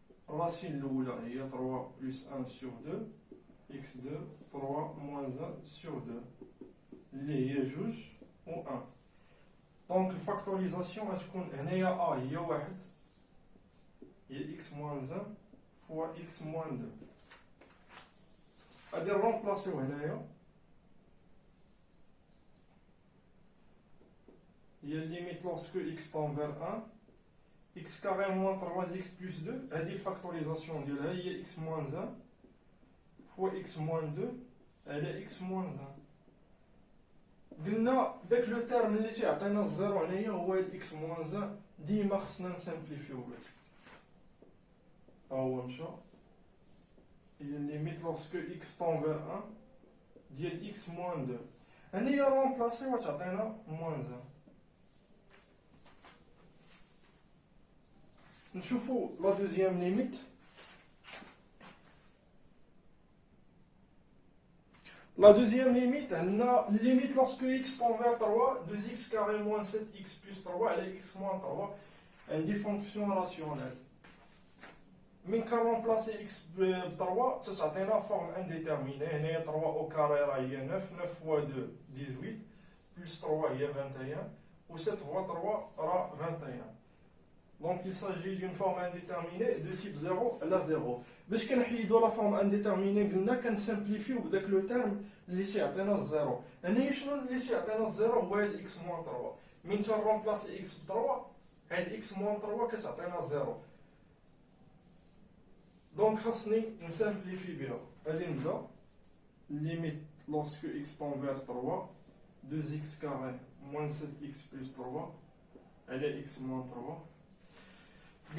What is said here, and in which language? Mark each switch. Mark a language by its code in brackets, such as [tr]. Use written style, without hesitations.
[ar] الراسين الاولى هي 3 بلس 1 سور 2 x2 3 موان 1 سور 2 اللي هي 2 و 1. دونك الفاكتوريزاسيون غتكون هنايا هي 1 هي x موان 1 فوا x موان 2. غادي نرومبلاسيو هنايا هي الليميت لورسكو x [fr] tend vers 1 x carré moins 3x plus 2. [ar] هذه الفاكتوريزاسيون ديالها هي x موان 1 فوا x موان 2 على x موان 1. قلنا داك لو تيرم اللي تيعطينا الزيرو هنايا هو هاد x موان 1 ديما خصنا نسامبليفيو به. ها هو مشى. هي الليميت لورسكو x [fr] tend vers [ar] 1 ديال x موان 2. هنايا رومبلاسي وتعطينا موان 1. نشوفوا لا دوزيام ليميت. [fr] La deuxième limite, on a limite lorsque x tend vers 3, 2x carré moins 7x plus 3 à x moins 3, une fonction rationnelle. [ar] من كان remplacer x ب 3 تتعطينا فورم انديتيرميني. هنايا 3 او كاري راه هي 9 فوا 2 18 بلس 3 هي 21 و 7 فوا 3 راه 21. [fr] Donc il s'agit d'une forme indéterminée de type 0 à 0. [ar] باش كنحيدو لا فورم انديتيرميني قلنا كنسامبليفيو بداك لو تيرم اللي تيعطينا الزيرو. هنايا شنو اللي تيعطينا الزيرو هو هاد اكس موان 3. من تنرومبلاسي اكس ب 3 هاد اكس موان 3 كتعطينا زيرو. دونك خاصني نسامبليفي بها. غادي نبدا ليميت لورسكو اكس طون فير 3 2x كاري موان 7x بلس 3 على اكس موان 3.